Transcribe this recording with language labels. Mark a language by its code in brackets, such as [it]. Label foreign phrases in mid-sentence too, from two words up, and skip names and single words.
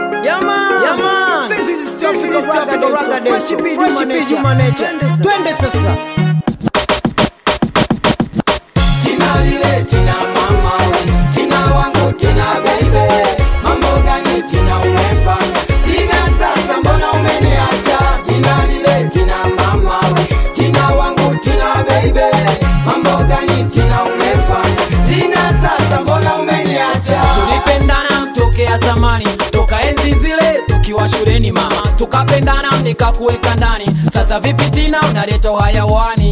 [en] man. This is Africa Raga Fresh P Juma Nature. [sw] Twende sasa. Tina lile tina mama we, tina wangu tina baby. Mambo gani tina umefanya? Tina sasa mbona umeniacha? Tina lile tina mama we, tina wangu tina baby. Mambo gani tina umefanya? Tina sasa mbona umeniacha? Tulipendana tokea zamani, toka enzi zile tukiwa shuleni mama. Tukapendana nikakuweka ndani. Sasa vipi Tina unaleta hayawani?